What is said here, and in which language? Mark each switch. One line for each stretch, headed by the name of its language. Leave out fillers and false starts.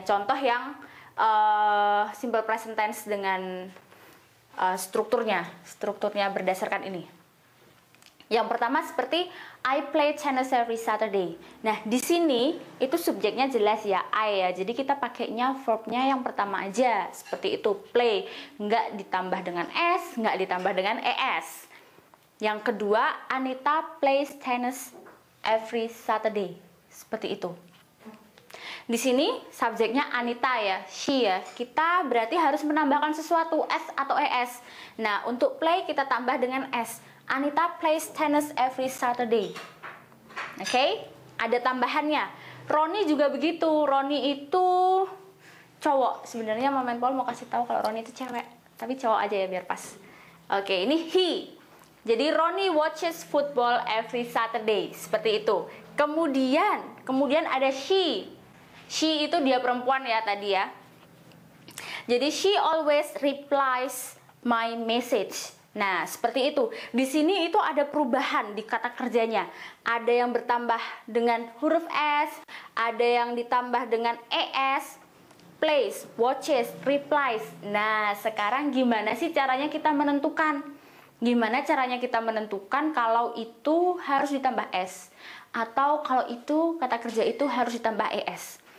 Indonesian: Contoh yang simple present tense dengan strukturnya berdasarkan ini. Yang pertama seperti
English: I play tennis every Saturday.
Indonesian: Nah, di sini itu subjeknya jelas ya, I ya. Jadi kita pakainya verbnya yang pertama aja, seperti itu, play. Nggak ditambah dengan s, nggak ditambah dengan es. Yang kedua,
English: Anita plays tennis every Saturday.
Indonesian: Seperti itu. Di sini subjeknya Anita ya, she ya. Kita berarti harus menambahkan sesuatu, s atau es. Nah, untuk play kita tambah dengan s.
English: Anita plays tennis every Saturday.
Indonesian: Oke, ada tambahannya. Roni juga begitu. Roni itu cowok. Sebenarnya Mamen Paul mau kasih tahu kalau Roni itu cewek, tapi cowok aja ya biar pas. Oke, ini he. Jadi
English: Roni watches football every Saturday.
Indonesian: Seperti itu. Kemudian ada she. She itu dia perempuan ya tadi ya. Jadi
English: she always replies my message.
Indonesian: Nah, seperti itu. Di sini itu ada perubahan di kata kerjanya. Ada yang bertambah dengan huruf s, ada yang ditambah dengan es, plays, watches, replies. Nah, sekarang gimana sih caranya kita menentukan? Gimana caranya kita menentukan kalau itu harus ditambah s atau kalau itu kata kerja itu harus ditambah es?